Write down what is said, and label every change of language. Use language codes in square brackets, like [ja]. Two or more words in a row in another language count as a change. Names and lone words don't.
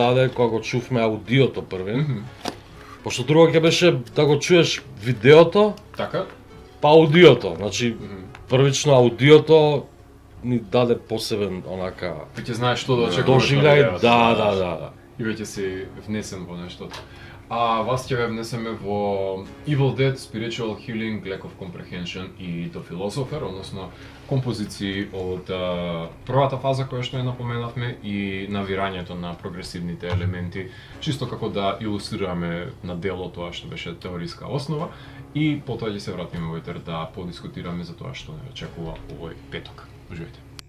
[mk] даде кога го чувме аудиото првен. Пошто друго ќе беше да го чуеш видеото, Така? па аудиото. Значи, првично аудиото ни даде посебен онака Веќе знаеш што да очекуваш. доживљај, да. И веќе си внесен во нешто. А вас ќе ве внесеме во Evil Dead, Spiritual Healing, Lack of Comprehension и The Philosopher, односно композиции од првата фаза која што ја напоменавме и навирањето на прогресивните елементи, чисто како да илустрираме на дело тоа што беше теориска основа и потоа ќе се вратиме во етер да подискутираме за тоа што не очекува овој петок. Уживајте.